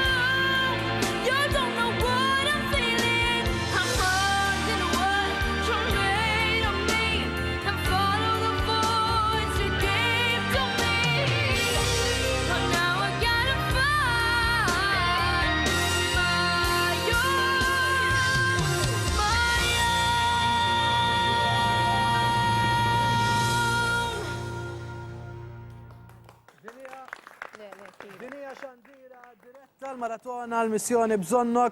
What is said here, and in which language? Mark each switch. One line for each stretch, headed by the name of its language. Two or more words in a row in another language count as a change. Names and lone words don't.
English: You don't know what I'm feeling. I'm more than what you're made of me, and follow the voice you gave to me. But now I gotta find my
Maltese: Dinija xandira diretta l-maratona l-missjoni bżonnok.